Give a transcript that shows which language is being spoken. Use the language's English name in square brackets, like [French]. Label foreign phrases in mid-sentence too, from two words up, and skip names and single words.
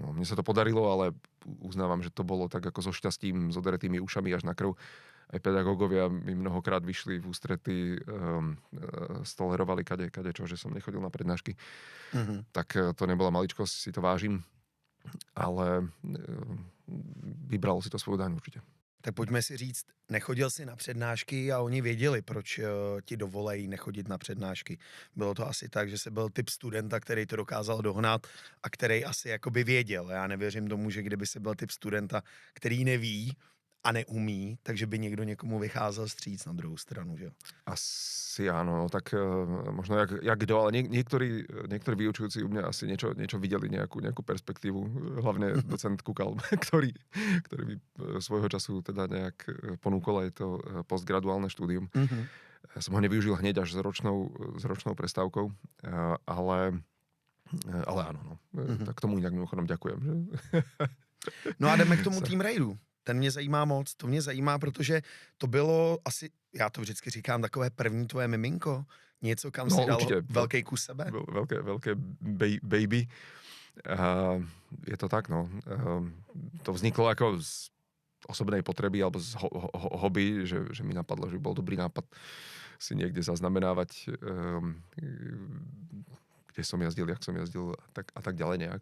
[Slovak] Mne sa to podarilo, ale uznávam, že to bolo tak ako so šťastím, s oderetými ušami až na krv aj pedagógovia mi mnohokrát vyšli v ústrety, stolerovali kade čo, že som nechodil na prednášky. Tak to nebola maličkosť, si to vážim, ale vybralo si to svoju daň určite. [Czech] Tak pojďme si říct, nechodil jsi na přednášky a oni věděli, proč ti dovolejí nechodit na přednášky. Bylo to asi tak, že jsi byl typ studenta, který to dokázal dohnat a který asi jakoby věděl. Já nevěřím tomu, že kdyby si byl typ studenta, který neví a neumí, takže by někdo někomu vycházel vstříc na druhou stranu, že jo? [Slovak] Asi áno, tak možno [Czech] jak kdo, [Slovak] ale niektorí vyučujúci u mňa asi niečo videli, nejakú perspektívu, hlavne docent Kukal, ktorý mi svojho času teda nejak ponúkol aj to postgraduálne štúdium. Som ho nevyužil hneď až s ročnou prestávkou, ale áno, no. Tak tomu inak mimochodom ďakujem. Že? [Czech] No a jdeme k tomu Team Raidu. Ten mě zajímá moc, to mě zajímá, protože to bylo asi, já to vždycky říkám, takové první tvoje miminko, něco, kam si dal velký kus sebe. [Slovak] Veľké baby. Je to tak, no. To vzniklo ako z osobnej potreby alebo z hobby, že mi napadlo, že bol dobrý nápad si niekde zaznamenávať, kde som jazdil, jak som jazdil a tak ďalej nejak.